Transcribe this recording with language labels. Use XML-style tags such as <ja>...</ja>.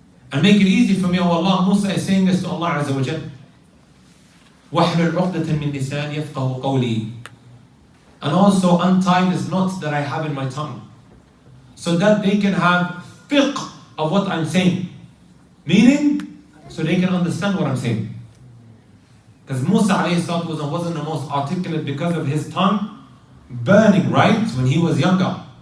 <en>And make it easy for me, oh Allah. Musa is saying this to Allah Azza wa Jal.</en> <ar>واحلل عقدة من لساني يفقه قولي.</ar> <en>And also untie this knot that I have in my tongue, so that they can have fiqh of what I'm saying. Meaning, so they can understand what I'm saying. Because Musa alayhi salatu wasn't the most articulate because of his tongue burning, right? When he was younger.</en>